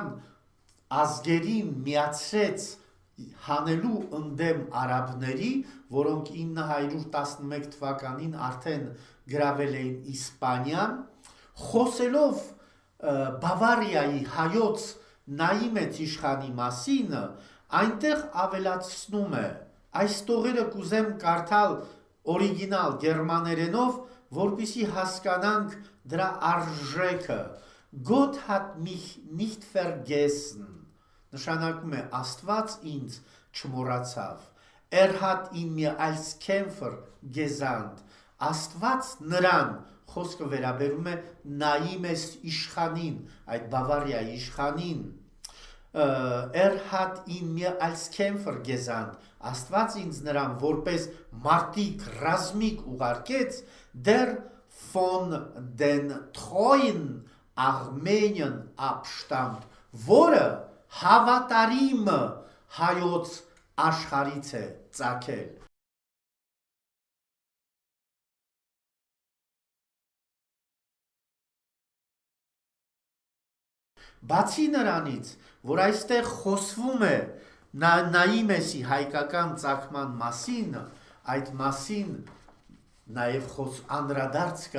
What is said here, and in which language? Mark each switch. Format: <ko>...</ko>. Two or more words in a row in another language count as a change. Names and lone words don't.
<hy>ազգերին միացրեց հանելու ընդդեմ արաբների, որոնք 911 թվականին արդեն գրավել էին Իսպանիան, խոսելով Բավարիայի հայոց Նայիմեց իշխանի մասին, այնտեղ ավելացնում է, այս տողերը կուզեմ կարդալ օրիգինալ գերմաներենով, որպեսզի հասկանանք դրա արժեքը։</hy> <de>Gott hat mich nicht vergessen,</de> <hy>նշանակում է Աստված ինձ չմոռացավ։</hy> <de>hat ihn mir als Kämpfer gesandt,</de> <hy>Աստված նրան, խոսքը վերաբերում է Նայիմես իշխանին, այդ Բավարիայի իշխանին,</hy> <de>hat ihn mir als Kämpfer gesandt,</de> <hy>Աստված ինձ նրան որպես մարտիկ ռազմիկ ուղարկեց,</hy> <de>der von den treuen Armenien abstammt,</de> <hy>որը հավատարիմ հայոց աշխարհից է ծագել։ Բացի նրանից, որ այստեղ խոսվում է Նայիմեսի հայկական ծագման մասին, այդ մասին նաև անդրադարձ կա</hy>